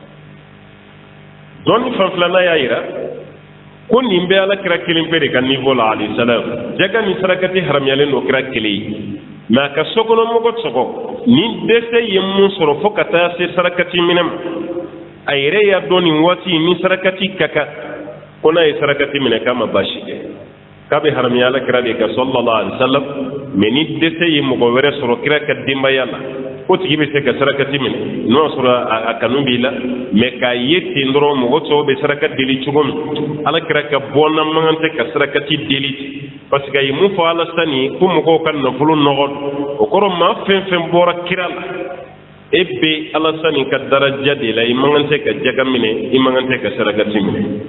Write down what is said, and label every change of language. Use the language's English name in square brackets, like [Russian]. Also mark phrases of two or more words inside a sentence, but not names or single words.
[Bambara] dɔɔni fan filanan y'a yira ko nin bɛ ala kira kelen pe de ka niveau la [Arabic] عليه السلام [Bambara] jaga ni saraka tɛ haramuyalen don kira kelen ye mais a ka sokɔnɔmɔgɔ sɔgɔ ni dɛsɛ ye mun sɔrɔ fo ka taa se sarakati minɛ ma a yɛrɛ y'a dɔn nin waati ni sarakati ka kan ko n'a ye sarakati minɛ k'a ma baasi kɛ k'a bɛ haramuya ala kira de ka [Arabic] صلى الله عليه وسلم [Bambara] mais ni dɛsɛ ye mɔgɔ wɛrɛ sɔrɔ kira ka denbaya la o tigi bɛ se ka sarakati minɛ n'o y'a sɔrɔ a kanu b'i la mais k'a ye ten dɔrɔn mɔgɔ tɔw bɛ saraka deli cogo min ala kira ka bɔnna mankan tɛ ka sarakati deli [French] parce que [Bambara] a ye mun fɔ ala sani ko mɔgɔw ka nafolo nɔgɔ o kɔrɔ maa fɛn fɛn bɔra kira la e bɛ ala sani ka daraja de la i mankan tɛ ka jaga minɛ i mankan tɛ ka sarakati minɛ